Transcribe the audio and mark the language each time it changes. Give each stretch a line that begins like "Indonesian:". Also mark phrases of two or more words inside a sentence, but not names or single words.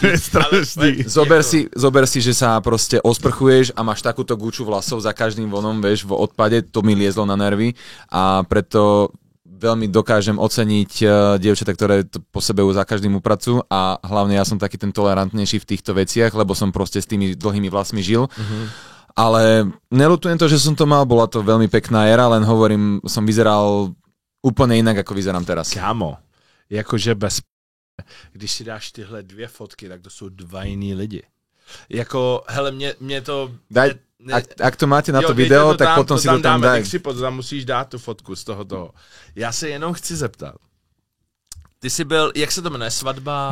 Slovak: Zober si, že sa proste osprchuješ a máš takúto guču vlasov za každým vonom, vieš, v odpade, to mi liezlo na nervy a preto veľmi dokážem oceniť dievčatá, ktoré to po sebe za každým upracujú a hlavne ja som taký ten tolerantnejší v týchto veciach, lebo som proste s tými dlhými vlasmi žil. Ale neľutujem to, že som to mal, bola to veľmi pekná éra, len hovorím, som vyzeral úplne inak, ako vyzerám teraz.
Czech: Kámo, jakože když si dáš tyhle 2 fotky, tak to jsou 2 jiný lidi. Jako, hele, mě to...
Slovak: Ak to máte na to video, tak potom si to tam daj.
Czech: Tam musíš dát tu fotku z toho. Já se jenom chci zeptat. Ty jsi byl, jak se to jmenuje, svatba?